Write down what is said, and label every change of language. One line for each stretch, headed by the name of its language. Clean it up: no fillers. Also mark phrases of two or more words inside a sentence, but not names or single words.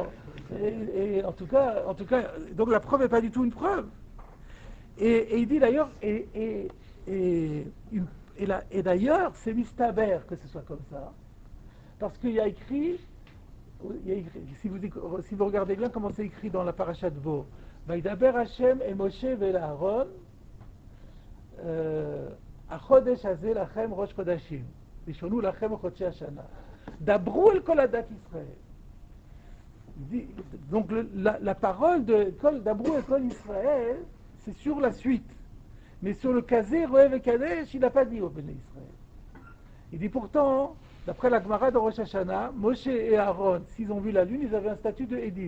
French: Et en tout cas, donc la preuve n'est pas du tout une preuve. Et il dit d'ailleurs, et d'ailleurs, c'est Mistaber que ce soit comme ça. Parce qu'il y a écrit, si vous regardez bien comment c'est écrit dans la paracha de Bo,
Hebrew: וידבר ה' את משה ואהרן, החודש הזה לכם ראש חודשים, ראשון לכם חדשי השנה, דברו אל כל עדת ישראל.
French: Donc la parole de
Hebrew: דברו אל כל ישראל,
French: c'est sur la suite. Mais sur le Kazé, Rev et Kadesh, il n'a pas dit au
Hebrew: בני ישראל.
French: Il dit pourtant, d'après la Gemara de Rosh Hashanah, Moshe et Aaron, s'ils ont vu la lune, ils avaient un statut de Edim.